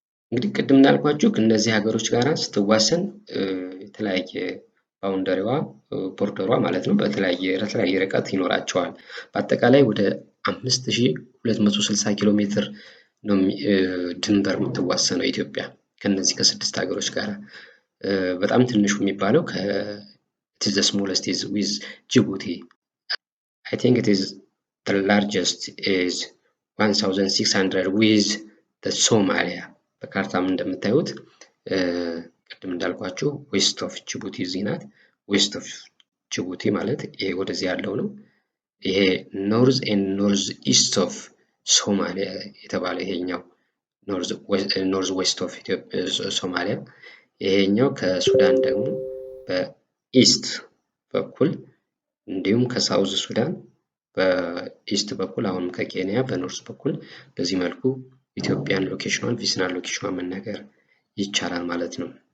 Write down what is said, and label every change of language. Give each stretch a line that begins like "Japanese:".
Amharic: እንግዲህ ቅድም እንዳልኳችሁ ከእነዚህ ሀገሮች ጋር ስትዋሰን የተለያየ ባውንደሪዋ ቦርደሯ ማለት ነው በተለያየ ርቀት ይኖራቸዋል። በአጠቃላይ ወደ 5260 ኪሎ ሜትር ነው ድንበር የምትዋሰነው ኢትዮጵያ ከነዚህ ከስድስት ሀገሮች ጋር። በጣም ትንሹ የሚባለው
English: it is the smallest is with Djibouti. I think it is the largest is 1600 with the Somalia.
Amharic: በካርታም እንደምታዩት ቅድም እንዳልኳችሁ ዌስት ኦፍ ጅቡቲ እዚህ ናት። ዌስት ኦፍ ጅቡቲ ማለት ይሄ ወደዚህ ያለው ነው። ይሄ ኖርዝ ኤንድ ኖርዝ ኢስት ኦፍ ሶማሊያ የተባለ ይሄኛው ኖርዝ ዌስት ኦፍ ሶማሊያ፣ ይሄኛው ከሱዳን ደግሞ በኢስት በኩል እንዲሁም ከሳውዝ ሱዳን በኢስት በኩል አሁንም ከኬንያ በኖርዝ በኩል በዚህ መልኩ ኢትዮጵያን ሎኬሽኗን ቪሲናል ሎኬሽኗን መናገር ይቻላል ማለት ነው።